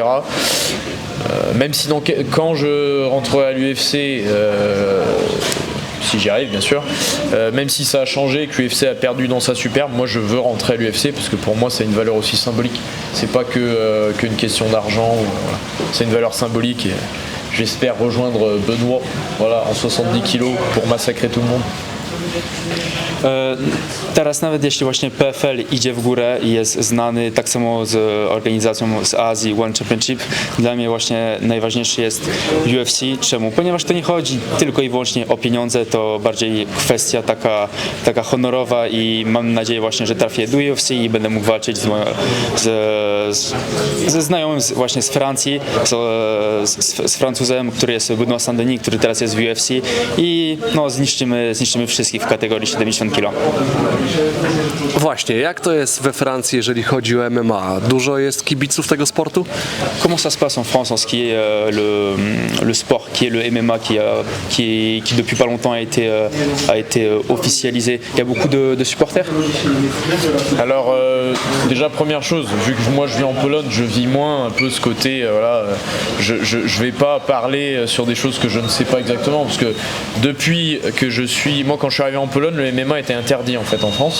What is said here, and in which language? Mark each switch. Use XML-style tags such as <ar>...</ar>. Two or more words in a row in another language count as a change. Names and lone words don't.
<fr>Même si quand je rentrerai à l'UFC, si j'y arrive bien sûr, même si ça a changé, que l'UFC a perdu dans sa superbe, moi je veux rentrer à l'UFC parce que pour moi c'est une valeur aussi symbolique. C'est pas qu'une question d'argent, voilà. C'est une valeur symbolique et j'espère rejoindre Benoît, voilà, en 70 kilos pour massacrer tout le monde.</fr> <pl>Teraz nawet jeśli właśnie PFL idzie w górę i jest znany tak samo z organizacją z Azji One Championship, dla mnie właśnie najważniejszy jest UFC. Czemu? Ponieważ to nie chodzi tylko i wyłącznie o pieniądze, to bardziej kwestia taka honorowa i mam nadzieję właśnie, że trafię do UFC i będę mógł walczyć ze znajomym właśnie z Francji, z Francuzem, który jest Benoît Saint-Denis, który teraz jest w UFC i no, zniszczymy wszystkich w kategorii 70 kg. Właśnie, jak to jest we Francji, jeżeli chodzi o MMA? Dużo jest kibiców tego sportu?</pl> <fr>Comment ça se passe en France en ce qui est le sport, qui est le MMA, qui depuis pas longtemps a été officialisé? Il y a beaucoup de supporters? Alors déjà première chose, vu que moi je vis en Pologne, je vis moins un peu ce côté, voilà, je vais pas parler sur des choses que je ne sais pas exactement, parce que depuis que moi quand je suis arrivé en Pologne, le MMA était interdit en fait en France.</fr>